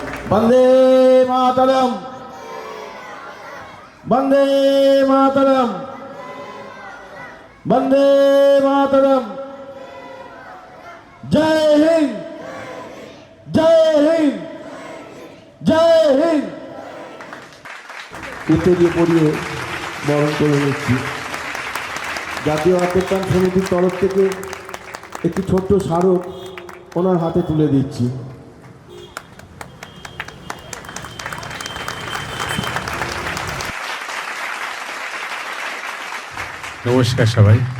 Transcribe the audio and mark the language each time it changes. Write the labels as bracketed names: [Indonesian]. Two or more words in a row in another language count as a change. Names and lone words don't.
[Sanskrit] वंदे मातरम, वंदे मातरम, वंदे मातरम। [Hindi] जय हिंद, जय हिंद, जय हिंद। [Bangla] উত্তরীয় পরিয়ে বরণ করে নিচ্ছি। জাতীয় আত্মত্যান সমিতির তরফ থেকে একটি ছোট্ট স্মারক ওনার হাতে তুলে দিচ্ছি। নমস্কার সবাই।